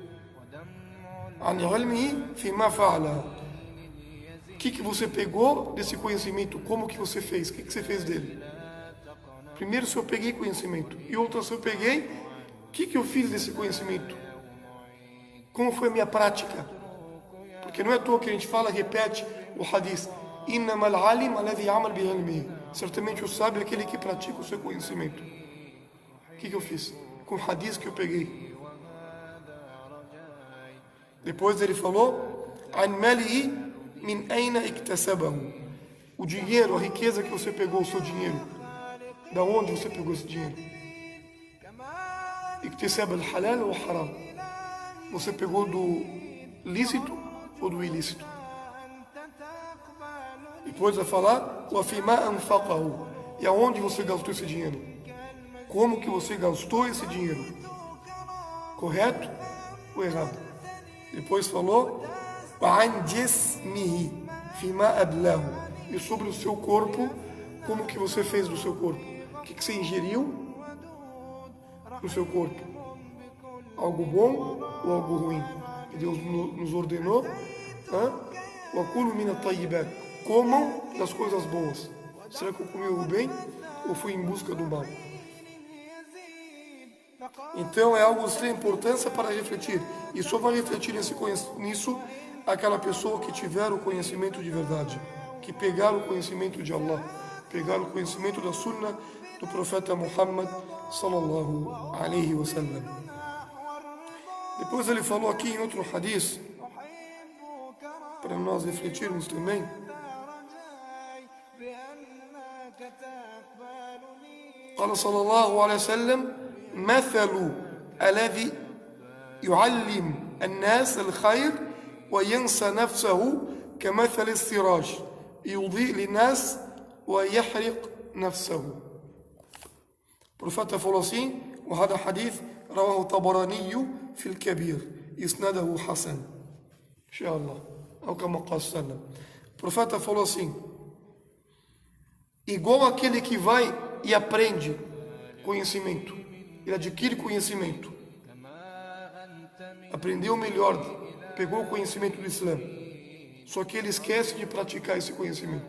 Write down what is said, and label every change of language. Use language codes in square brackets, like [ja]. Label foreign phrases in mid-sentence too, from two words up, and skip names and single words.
[pt] O que você pegou desse conhecimento? Como que você fez? O que você fez dele? Primeiro, se eu peguei conhecimento. E outra, se eu peguei, o que eu fiz desse conhecimento? Como foi a minha prática? Porque não é à toa que a gente fala, repete o hadith. [ar] إنما العالم الذي عمل بعلمه. [pt] Certamente o sábio é aquele que pratica o seu conhecimento. O que eu fiz? Com o hadith que eu peguei. Depois ele falou, [ar] عن ماله من أين اكتسبه. [pt] O dinheiro, a riqueza que você pegou, o seu dinheiro. Da onde você pegou esse dinheiro? [ar] اكتسب الحلال والحرام. [pt] Você pegou do lícito ou do ilícito? Depois vai falar, [ar] وفيما أنفقه. [pt] E aonde você gastou esse dinheiro? Como que você gastou esse dinheiro? Correto ou errado? Depois falou, [ar] وعن جسمه فيما أبلاه. [pt] E sobre o seu corpo, como que você fez do seu corpo? O que você ingeriu no seu corpo? Algo bom ou algo ruim? Que Deus nos ordenou. [ar] وَكُلُوا مِنَ الطَّيِّبَاتِ. [pt] Comam das coisas boas. Será que eu comi o bem ou fui em busca do mal? Então é algo de extrema importância para refletir. E só vai refletir nisso aquela pessoa que tiver o conhecimento de verdade, que pegar o conhecimento de Allah, pegar o conhecimento da Sunna do profeta Muhammad [ar] صلى الله عليه وسلم. [pt] Depois ele falou aqui em outro hadith, para nós refletirmos também, [ar] قال صلى الله عليه وسلم مثل الذي يعلم الناس الخير وينسى نفسه كمثل السراج يضيء للناس ويحرق نفسه. [pt] O profeta falou assim, [ar] وهذا حديث رواه الطبراني في الكبير إسناده حسن إن شاء الله أو كما قال صلى الله عليه وسلم. [pt] O profeta falou assim, igual aquele que vai e aprende conhecimento, ele adquire conhecimento, aprendeu melhor, pegou o conhecimento do Islã, só que ele esquece de praticar esse conhecimento.